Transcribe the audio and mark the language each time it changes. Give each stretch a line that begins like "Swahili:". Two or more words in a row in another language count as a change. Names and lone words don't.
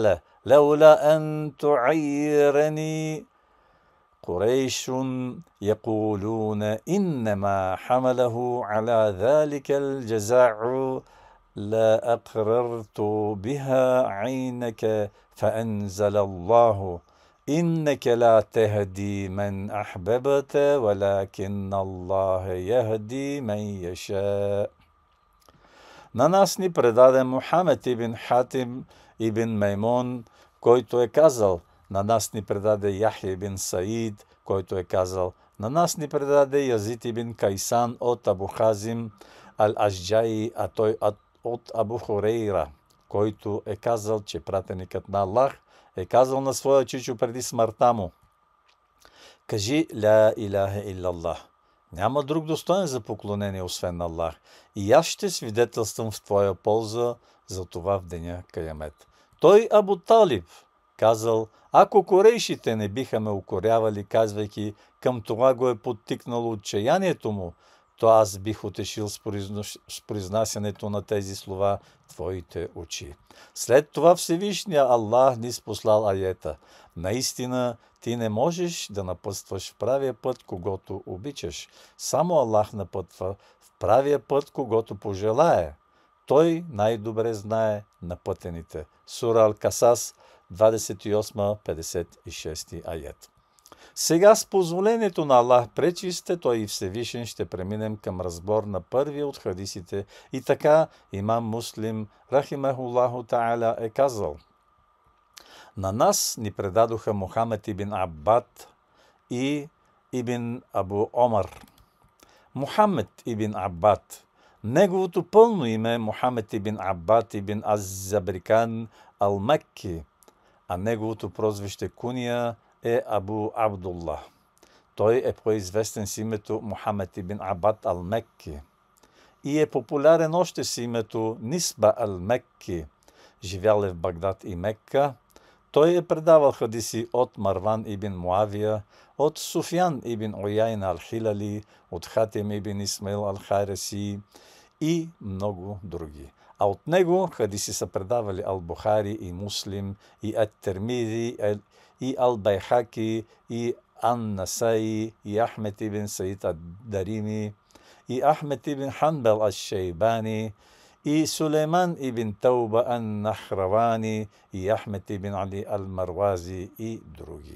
Arabic: لولا أن تعيرني قريش يقولون إنما حمله على ذلك الجزاع لا أقررت بها عينك فأنزل الله إنك لا تهدي من أحببت ولكن الله يهدي من يشاء.
Bulgarian: На нас ни предаде Мухамед ибн Хатим ибн Маймун, който е казал. На нас ни предаде Яхя ибн Саид, който е казал. На нас ни предаде Язид ибн Кайсан от Абу Хазим ал-Ашджаи, а той от Абу Хурейра, който е казал, че пратеникът на Аллах е казал на своя чичо преди смъртта му: кажи
Arabic: لا إله إلا الله.
Bulgarian: Няма друг достоен за поклонение, освен Аллах. И аз ще свидетелствам в твоя полза за това в деня Каямет. Той, Абу Талиб, казал: ако корейшите не биха ме укорявали, казвайки към това го е подтикнало отчаянието му, то аз бих утешил с произнасянето на тези слова твоите очи. След това Всевишния Аллах ни спослал аета: наистина ти не можеш да напътстваш в правия път, когото обичаш. Само Аллах напътва в правия път, когото пожелае. Той най-добре знае напътените. Сура Ал-Касас, 28-56 аят. Сега с позволението на Аллах пречисте, той и Всевишен, ще преминем към разбор на първия от хадисите. И така имам Муслим,
Arabic: رحمه الله تعالى,
Bulgarian: е казал: на нас ни предадоха Мухамед ибн Аббад и ибн Абу Омар. Мухамед ибн Аббад. Неговото пълно име е Мухамед ибн Аббад ибн Аз-Забрикан ал-Мекки, а неговото прозвище куния е Абу Абдуллах. Той е по-известен с името Мухамед ибн Аббад ал-Мекки и е популярен още с името Нисба ал-Мекки. Живял е в Багдад и Мекка. Той е предавал хадиси от Марван ибн Муавия, от Суфян ибн Уяйн ал-Хилали, от Хатим ибн Исмаил ал-Хайраси и много други. А от него хадиси са предавали Ал-Бухари и Муслим, и Ат-Термизи, и Ал-Байхаки, и Ан-Насаи, и Ахмед ибн Саид ад-Дарими, и Ахмед ибн Ханбал аш-Шейбани, и Сулейман ибн Тауба ан-Нахравани, и Ахмед ибн Али ал-Марвази и други.